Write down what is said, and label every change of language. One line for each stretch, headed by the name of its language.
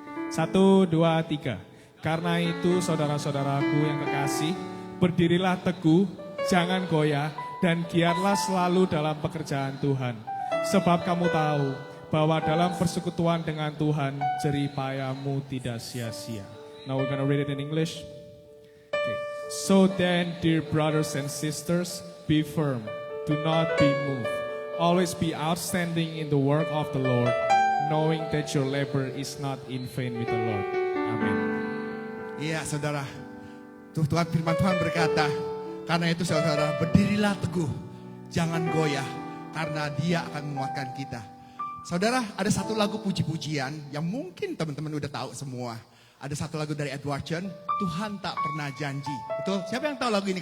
Indonesian: 1, 2, 3. Karena itu saudara-saudaraku yang kekasih, berdirilah teguh, jangan goyah, dan giatlah selalu dalam pekerjaan Tuhan. Sebab kamu tahu bahwa dalam persekutuan dengan Tuhan, jerih payahmu tidak sia-sia.
English: Now we're gonna read it in English. Okay. So then, dear brothers and sisters, be firm, do not be moved. Always be outstanding in the work of the Lord, knowing that your labor is not in vain with the Lord.
Indonesian: Amin. Iya saudara, Tuhan firman Tuhan berkata, karena itu saudara berdirilah teguh, jangan goyah, karena Dia akan menguatkan kita. Saudara, ada satu lagu puji-pujian yang mungkin teman-teman udah tahu semua. Ada satu lagu dari Edward Chen, Tuhan tak pernah janji. Betul? Siapa yang tahu lagu ini?